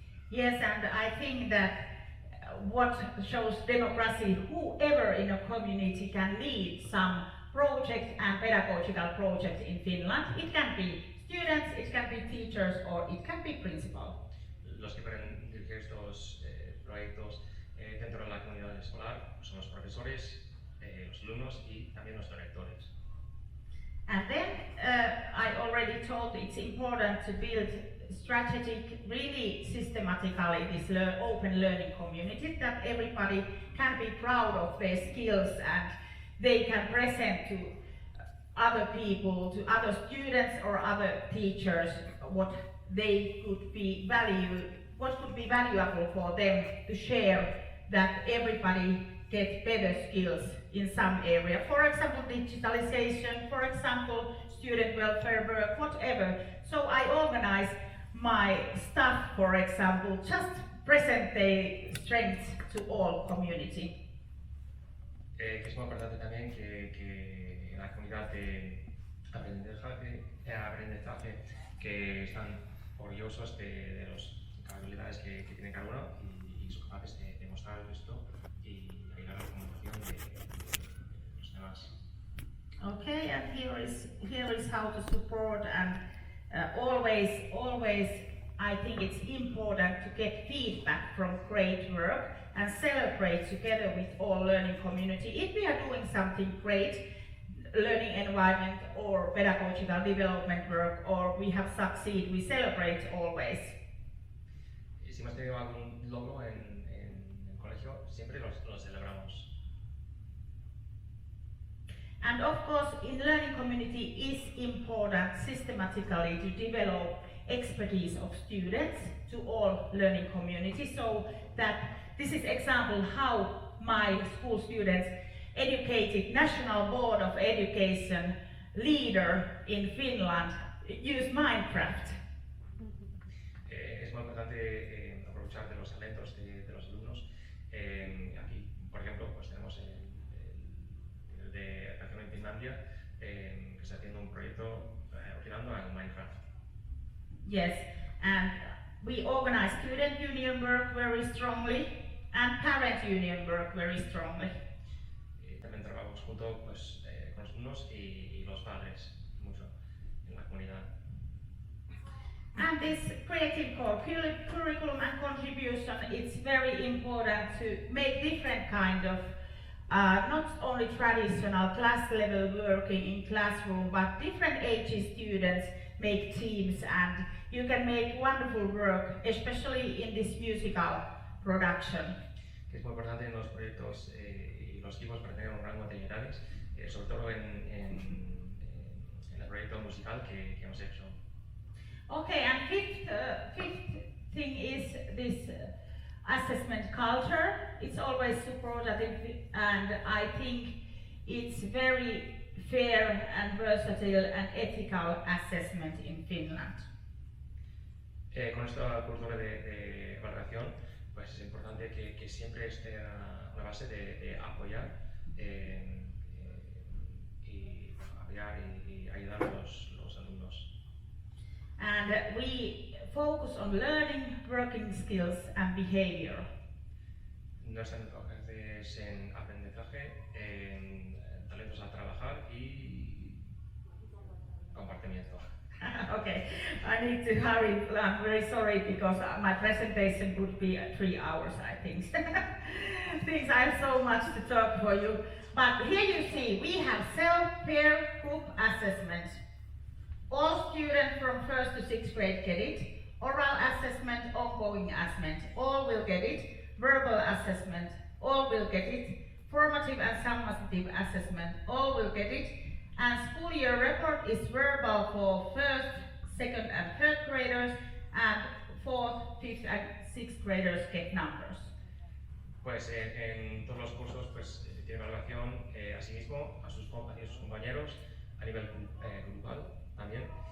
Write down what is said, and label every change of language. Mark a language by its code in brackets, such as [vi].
[en] Yes, and I think that what shows democracy, whoever in a community can lead some project and pedagogical project in Finland. It can be students, it can be teachers, or it can be principal. [es] Los que pueden dirigir estos proyectos dentro de la comunidad escolar son los profesores, los alumnos y también los directores. [en] And then I already told it's important to build strategic, really systematically this open learning community, that everybody can be proud of their skills and they can present to other people, to other students or other teachers what they could be what could be valuable for them to share, that everybody gets better skills in some area. For example, digitalization, for example, student welfare work, whatever. So I organize my staff, for example, just present their strengths to all community. [es] Es muy importante también que la comunidad de aprendizaje que están orgullosos de las habilidades que tiene cada uno y son capaces de mostrar esto y ayudar a la comunicación de los demás. [en] Okay, and here is how to support, and always I think it's important to get feedback from great work and celebrate together with all learning community. If we are doing something great, learning environment or pedagogical development work, or we have succeeded, we celebrate always. [es] Y si hemos tenido algún logro en el colegio, siempre lo celebramos. [en] And of course, in learning community is important systematically to develop expertise of students to all learning communities, so that this is example how my school students educated National Board of Education leader in Finland use Minecraft. [es] Es muy importante aprovechar de los talentos de los alumnos. Aquí, por ejemplo, pues tenemos el de educación en Finlandia, que está haciendo un proyecto orientando al Minecraft. [en] Yes, and we organize student union work very strongly and parent union work very strongly. [es] También trabajamos junto pues, con los alumnos y los padres mucho en la comunidad. [en] And this creative core curriculum and contribution, it's very important to make different kind of not only traditional class level working in classroom, but different ages students make teams, and you can make wonderful work, especially in this musical production. [es] Que es muy importante en los proyectos y los equipos para tener un rango de edades, sobre todo en el proyecto musical que hemos hecho. [en] Okay, and fifth thing is this assessment culture. It's always supportive, and I think it's very fair and versatile and ethical assessment in Finland. [es] Con esta cultura de valoración, pues es importante que siempre esté una base de apoyar y apoyar y ayudar a los alumnos. [en] And we focus on learning, working skills and behavior. [es] Nuestros enfoques en aprendizaje, en talentos a trabajar y compartimiento. [en] Okay, I need to hurry. I'm very sorry because my presentation would be 3 hours, I think. Thanks, I have so much to talk for you. But here you see, we have self-peer group assessment. All students from 1st to 6th grade get it. Oral assessment, ongoing assessment, all will get it. Verbal assessment, all will get it. Formative and summative assessment, all will get it. And school year report is verbal for 1st, 2nd and 3rd graders, and 4th, 5th and 6th graders get numbers. [es] Pues en todos los cursos pues tiene evaluación a sí mismo, a sus compañeros, a nivel grupal también.